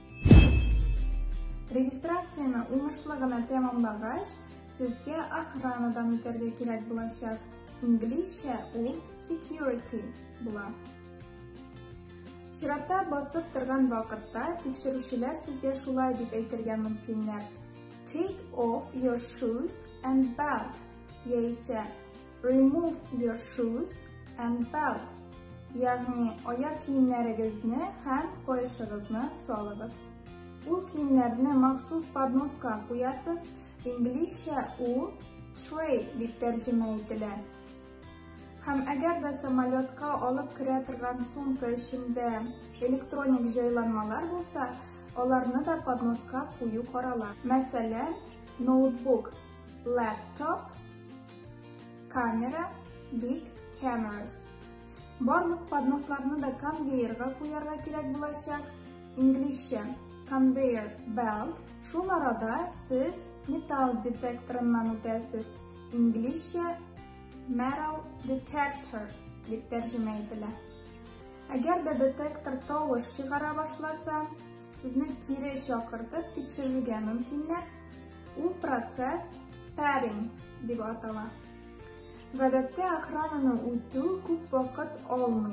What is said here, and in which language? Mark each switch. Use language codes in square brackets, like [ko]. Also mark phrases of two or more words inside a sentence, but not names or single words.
[tt] Регистрацияны уңышлы гына тәмамлагач, сезгә охранадан үтәргә кирәк булачак. Инглизчә ул security була. Чиратта басып торган вакытта тикшерүчеләр сезгә шулай дип әйтергә мөмкиннәр. [en] Take off your shoes and belt. [tt] Яисә [en] remove your shoes and belt. [tt] Ягъни аяк киемнәрегезне һәм каешыгызны салыгыз. Ул киемнәрне махсус подноска куясыз. Инглизчә ул tray дип тәрҗемә ителә. Һәм әгәр дә самолетка алып керә торган сумка эчендә электроник җайланмалар булса, аларны да подноска кую карала. Мәсәлән, ноутбук, laptop, камера, [en] big cameras. [tt] Барлык подносларны да конвейерга куярга кирәк булачак. Инглизчә [en] conveyor belt. [tt] Шул арада сез металл детекторыннан үтәсез. Инглизчә [en] metal detector [tt] дип тәрҗемә ителә. Әгәр дә детектор тавыш чыгара башласа, сезне кире чакыртып тикшерергә мөмкиннәр. Ул процесс padding дип атала. Гадәттә охрананы үтү күп вакыт алмый.